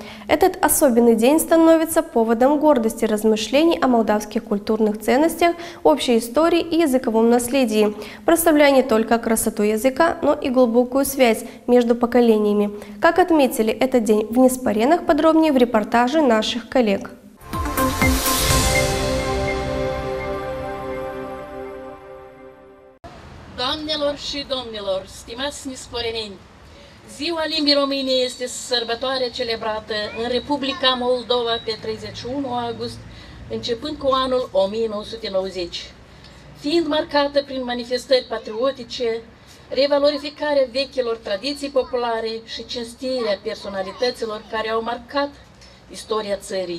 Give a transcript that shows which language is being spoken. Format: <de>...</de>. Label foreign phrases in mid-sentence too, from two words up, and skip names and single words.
<ru>Этот особенный день становится поводом гордости размышлений о молдавских культурных ценностях, общей истории и языковом наследии, прославляя не только красоту языка, но и глубокую связь между поколениями. Как отметили этот день в Неспаренах, подробнее в репортаже наших коллег.</ru> <ro>Doamnelor și domnilor, stimați nisporeneni, Ziua Limbii Române este sărbătoare celebrată în Republica Moldova pe 31 august, începând cu anul 1990, fiind marcată prin manifestări patriotice, revalorificarea vechilor tradiții populare și cinstirea personalităților care au marcat istoria țării.</ro>